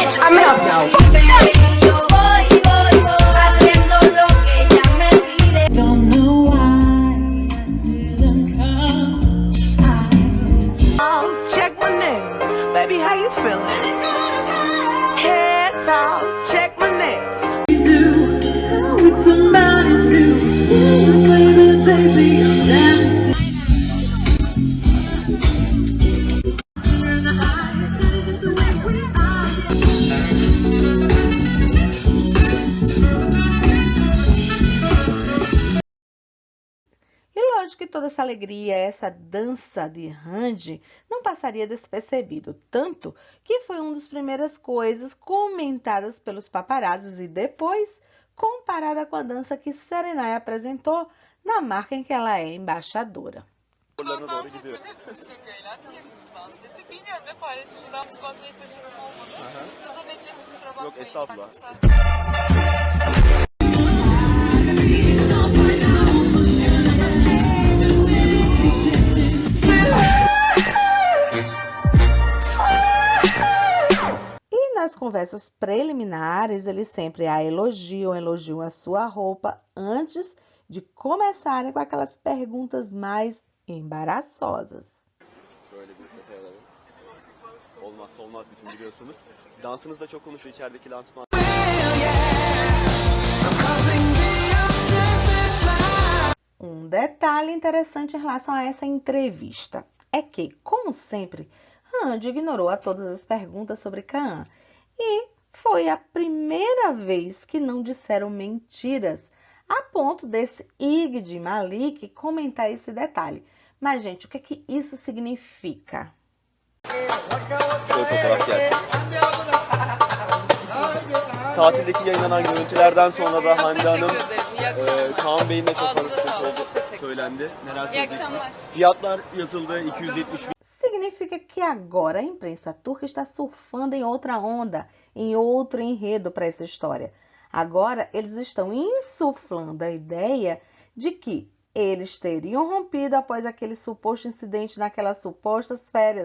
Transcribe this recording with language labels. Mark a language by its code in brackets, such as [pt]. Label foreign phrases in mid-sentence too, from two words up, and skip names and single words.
[es] me hablado. [en] Check my nails, baby, how you feeling? Head toss, check my nails. With somebody new, baby, baby, I'm dancing. [pt] E lógico que toda essa alegria, essa dança de Randy não passaria despercebido, tanto que foi uma das primeiras coisas comentadas pelos paparazzis e depois comparada com a dança que Serenay apresentou na marca em que ela é embaixadora. [tr] Oralarına doğru gidiyor. Çok eğlendik, hepimiz dans ettik. Bilmiyorum ne paylaşıldı, dans bakmaya fırsatım olmadı. Siz de beklettik, kusura bakmayın. Yok, estağfurullah. [pt] E nas conversas preliminares, eles sempre a elogiam a sua roupa antes de começarem com aquelas perguntas mais embaraçosas. [tr] Şöyle bir detay alalım. Olmazsa olmaz bizim, biliyorsunuz. Dansınız da çok konuşuyor içerideki lansman. [pt] Detalhe interessante em relação a essa entrevista é que, como sempre, Randy ignorou a todas as perguntas sobre Kaan e foi a primeira vez que não disseram mentiras, a ponto desse Ig de Malik comentar esse detalhe. Mas, gente, o que é que isso significa? [tr] Şöyle fotoğraf gelsin. Tatildeki yayınlanan görüntülerden sonra da Hande Hanım, Kaan Bey'in de çok fazla sıkıntı olduğu söylendi. Neler söyleyeceksiniz? Fiyatlar yazıldı, 270 bin. [pt] Significa que agora a imprensa turca está surfando em outra onda, em outro enredo para essa história. Agora eles estão insuflando a ideia de que eles teriam rompido após aquele suposto incidente naquelas supostas férias.